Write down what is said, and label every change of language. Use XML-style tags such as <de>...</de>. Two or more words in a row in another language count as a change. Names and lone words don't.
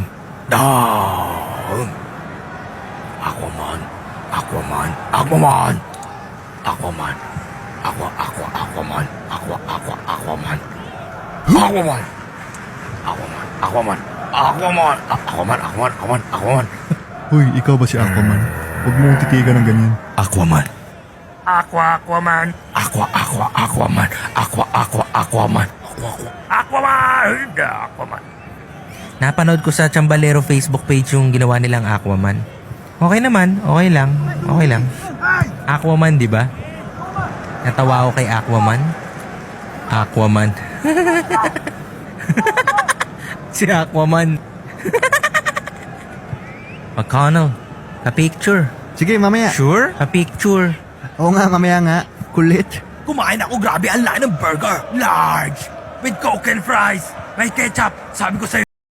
<en>Down. Aquaman. Aquaman. Aquaman. Aquaman. Aquaman. Aquaman. Aquaman. Aquaman. Aquaman. Aquaman.</en> <tl>Hoy, ikaw ba si Aquaman? Huwag mong titigan ng ganyan. Aquaman. Aquaman. Aquaman. Aquaman. Napanood ko sa Chambalero Facebook page yung ginawa nilang Aquaman. Okay naman, okay lang. Aquaman, di ba? Natawa ako kay Aquaman. Aquaman. Si Aquaman. Magkano? Pa-picture. Sige, mamaya. Sure? Pa-picture. Oo nga, mamaya nga. Kulit. Kumain ako, grabe, ang laki ng burger.</tl> <en>Large. With Coke and fries.</en> <tl>May ketchup. Sabi ko sa'yo,</tl>